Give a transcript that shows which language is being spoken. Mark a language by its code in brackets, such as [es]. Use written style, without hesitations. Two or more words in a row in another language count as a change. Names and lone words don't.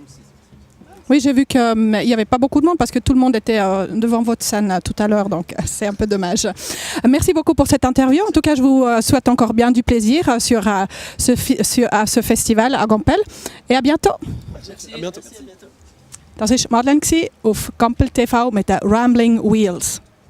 [fr] Oui, j'ai vu qu'il n'y avait pas beaucoup de monde parce que tout le monde était devant votre scène tout à l'heure, donc c'est un peu dommage. Merci beaucoup pour cette interview. En tout cas, je vous souhaite encore bien du plaisir sur ce festival à Gampel. Et à bientôt. Merci. À bientôt. [de] Das ist Madeleine auf Gampel TV mit den Rambling Wheels.